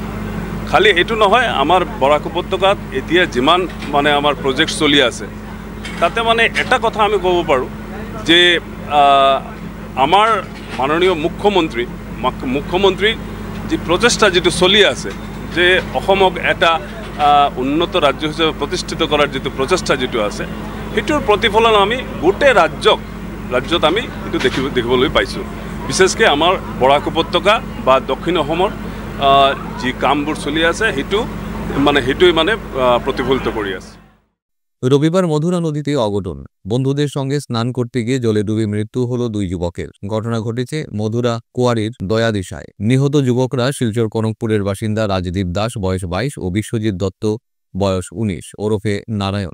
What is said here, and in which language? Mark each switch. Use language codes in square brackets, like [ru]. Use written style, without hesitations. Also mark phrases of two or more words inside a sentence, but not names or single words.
[as] খালি এইটো নহয়, আমাৰ বৰাক উপত্যকাত এতিয়া যিমান মানে আমাৰ প্ৰজেক্ট চলি আছে তাতে মানে এটা কথা আমি ক'ব পাৰোঁ যে আমাৰ মাননীয় মুখ্যমন্ত্ৰী যি প্ৰচেষ্টা যিটো চলি আছে যে অসমক এটা উন্নত ৰাজ্য হিচাপে প্ৰতিষ্ঠিত কৰাৰ যিটো প্ৰচেষ্টা যিটো আছে সেইটোৰ প্ৰতিফলন আমি গোটেই ৰাজ্যত আমি এইটো দেখিবলৈ পাইছোঁ। বিশেষকৈ আমাৰ বৰাক উপত্যকা বা দক্ষিণ অসমৰ যি কামবোৰ চলি আছে সেইটোৱে মানে প্ৰতিফলিত কৰি আছে। [bn] রবিবার মধুরা নদীতে অঘটন, বন্ধুদের সঙ্গে স্নান করতে গিয়ে জলে ডুবে মৃত্যু হলো 2 যুবকের। ঘটনা ঘটেছে মধুরা কুয়ারির দয়াদিশায়। নিহত যুবকরা শিলচর কনকপুরের বাসিন্দা রাজদীপ দাস বয়স 22 ও বিশ্বজিৎ দত্ত বয়স 19 ওরফে নারায়ণ।